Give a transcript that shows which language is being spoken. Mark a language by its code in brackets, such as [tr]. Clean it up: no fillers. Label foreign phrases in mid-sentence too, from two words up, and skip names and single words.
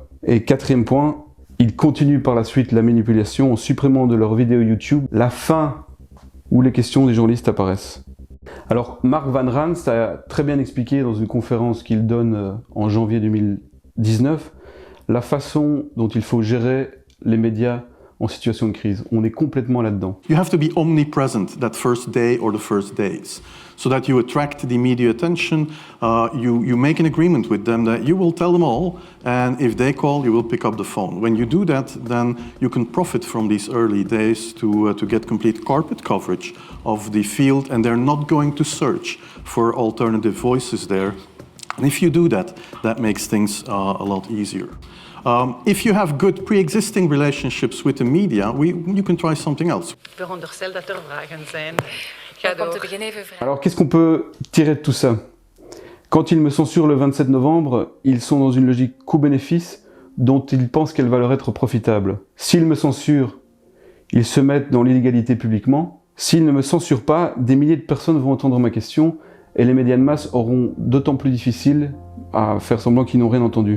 [fr] Et quatrième point, ils continuent par la suite la manipulation en supprimant de leurs vidéos YouTube la fin où les questions des journalistes apparaissent. Alors, Mark Van Ranst a très bien expliqué dans une conférence qu'il donne en janvier 2019 la façon dont il faut gérer les médias en situation de crise. On est complètement là-dedans. [en] You have to be omnipresent that first day or the first days, so that you attract the media attention. You make an agreement with them that you will tell them all, and if they call, you will pick up the phone. When you do that, then you can profit from these early days to get complete carpet coverage of the field, and they're not going to search for alternative voices there. And if you do that, that makes things a lot easier. If you have good pre-existing relationships with the media, you can try something else. [nl] Veronderstel dat er vragen zijn. Om te beginnen even vragen. [fr] Alors qu'est-ce qu'on peut tirer de tout ça? Quand ils me censurent le 27 novembre, ils sont dans une logique coût-bénéfice dont ils pensent qu'elle va leur être profitable. S'ils me censurent, ils se mettent dans l'illégalité publiquement. S'ils ne me censurent pas, des milliers de personnes vont entendre ma question et les médias de masse auront d'autant plus difficile à faire semblant qu'ils n'ont rien entendu.